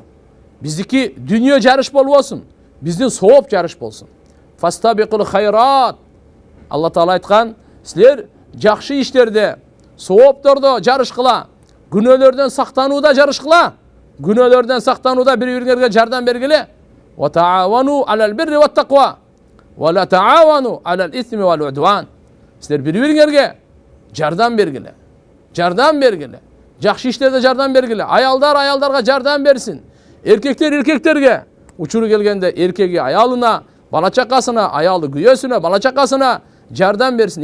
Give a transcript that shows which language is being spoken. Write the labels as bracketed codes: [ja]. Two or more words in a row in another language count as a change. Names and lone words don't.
[ky] Биздики дүйнө жарыш болбосун, биздин сооп жарыш болсун. [ar] فاستبقوا الخيرات. [ky] Алла Таала айткан, силер жакшы иштерде, сооптордо жарыш кыла, күнөөлөрдөн сактанууда жарыш кыла. Күнөөлөрдөн сактанууда бири-бириңерге жардам бергиле. [ar] وتعاونوا على البر والتقوى ولا تعاونوا على الإثم والعدوان. [ky] Силер бири-бириңерге жардам бергиле. Жардам бергиле. Жакшы иштерде жардам бергиле. Аялдар аялдарга жардам берсин. Эркектер эркектерге. Учуру келгенде эркеги аялына, бала чакасына, аялы күйөөсүнө, бала чакасына жардам берсин.